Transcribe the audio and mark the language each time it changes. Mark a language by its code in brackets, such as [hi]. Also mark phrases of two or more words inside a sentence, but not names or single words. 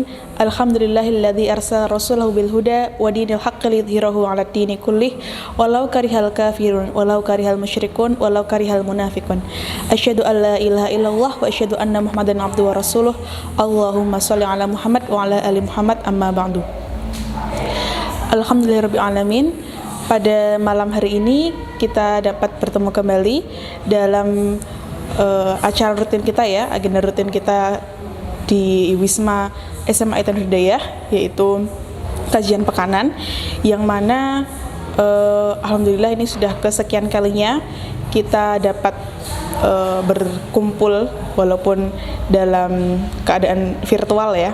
[ar] الحمد لله الذي أرسل رسوله بالهدى ودين الحق ليظهره على الدين كله ولو كره الكافرون ولو كره المشركون ولو كره المنافقون. أشهد أن لا إله إلا الله وأشهد أن محمدا عبده ورسوله. اللهم صل على محمد وعلى آل محمد أما بعد. الحمد لله رب العالمين. [id] Pada malam hari ini kita dapat bertemu kembali dalam acara rutin kita ya, agenda rutin kita di Wisma SMA Aitan Hidayah, yaitu kajian pekanan, yang mana alhamdulillah ini sudah kesekian kalinya kita dapat berkumpul walaupun dalam keadaan virtual ya.